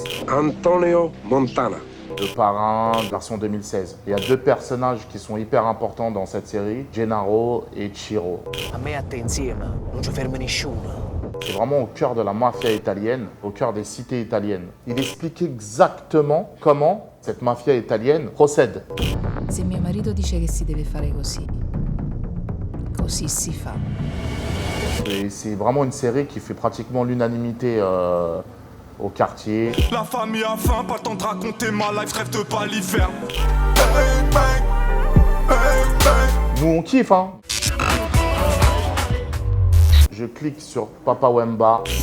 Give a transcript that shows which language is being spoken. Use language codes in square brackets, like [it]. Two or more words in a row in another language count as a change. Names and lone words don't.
[fr] Antonio Montana. le Parrain, version 2016. Il y a deux personnages qui sont hyper importants dans cette série, Gennaro et Ciro. [it] A me a te insieme, non ci ferma nessuno. [fr] C'est vraiment au cœur de la mafia italienne, au cœur des cités italiennes. Il explique exactement comment cette mafia italienne procède. [it] Se mio marito dice che si deve fare così, così si fa. [fr] Et c'est vraiment une série qui fait pratiquement l'unanimité au quartier. La famille a faim, pas le temps de raconter ma life, rêve de Paliferne. Nous on kiffe, hein. Je clique sur Papa Wemba.